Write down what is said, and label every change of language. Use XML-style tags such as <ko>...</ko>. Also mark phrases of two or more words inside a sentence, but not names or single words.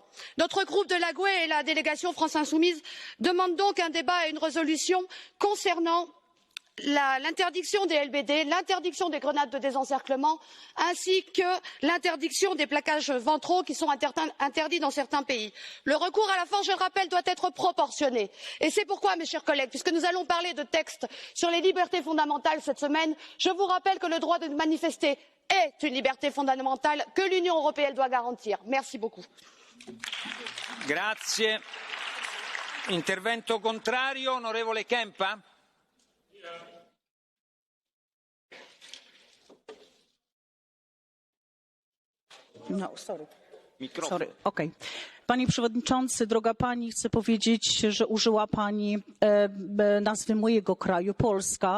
<fr>Notre groupe de la GUE et la délégation France Insoumise demandent donc un débat et une résolution concernant l'interdiction des LBD, l'interdiction des grenades de désencerclement, ainsi que l'interdiction des plaquages ventraux qui sont interdits dans certains pays. Le recours à la force, je le rappelle, doit être proportionné. Et c'est pourquoi, mes chers collègues, puisque nous allons parler de textes sur les libertés fondamentales cette semaine, je vous rappelle que le droit de manifester est une liberté fondamentale que l'Union européenne doit garantir. Merci beaucoup.</fr> <it>Grazie. Intervento contrario, onorevole Kempa?</it> <en>No, sorry. Okay.</en> <pl>Panie Przewodniczący, droga Pani, chcę powiedzieć, że użyła Pani nazwy mojego kraju, Polska.</pl>